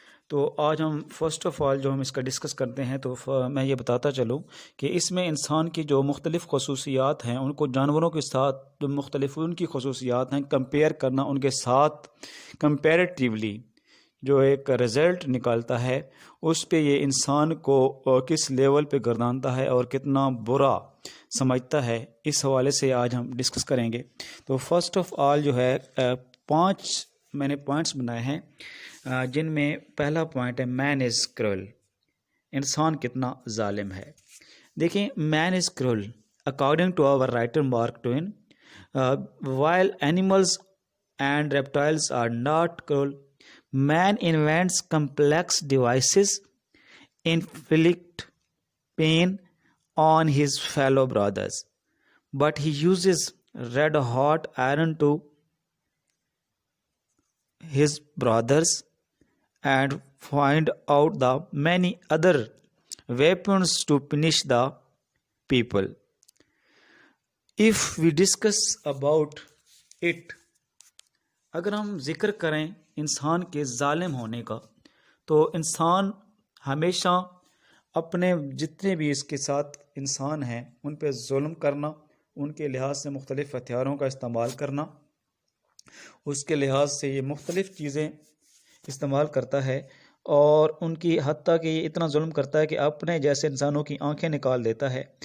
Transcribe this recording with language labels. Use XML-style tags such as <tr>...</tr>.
<hi>तो आज हम फर्स्ट ऑफ़ ऑल जो हम इसका डिस्कस करते हैं तो मैं ये बताता चलूँ कि इसमें इंसान की जो मुख्तलिफ़ खसूसियात हैं उनको जानवरों के साथ जो मुख्तलिफ़ उनकी खसूसियात हैं कंपेयर करना, उनके साथ कंपेरेटिवली जो एक रिज़ल्ट निकालता है उस पे ये इंसान को किस लेवल पे गर्दानता है और कितना बुरा समझता है, इस हवाले से आज हम डिस्कस करेंगे. तो फर्स्ट ऑफ़ ऑल जो है 5 मैंने पॉइंट्स बनाए हैं, जिनमें पहला पॉइंट है</hi> <en>Man is cruel.</en> <hi>इंसान कितना जालिम है. देखिए,</hi> <en>Man is cruel according to our writer Mark Twain. While animals and reptiles are not cruel, man invents complex devices inflict pain on his fellow brothers, but he uses red hot iron to his brothers and find out the many other weapons to punish the people. If we discuss about it,</en> <hi>अगर हम जिक्र करें इंसान के ज़ालिम होने का, तो इंसान हमेशा अपने जितने भी इसके साथ इंसान हैं उन पे जुल्म करना, उनके लिहाज से मुख्तलिफ़ हथियारों का इस्तेमाल करना, उसके लिहाज से ये मुख्तलिफ़ चीज़ें इस्तेमाल करता है और उनकी हत्ता कि ये इतना जुल्म करता है कि अपने जैसे इंसानों की आंखें निकाल देता है.</hi>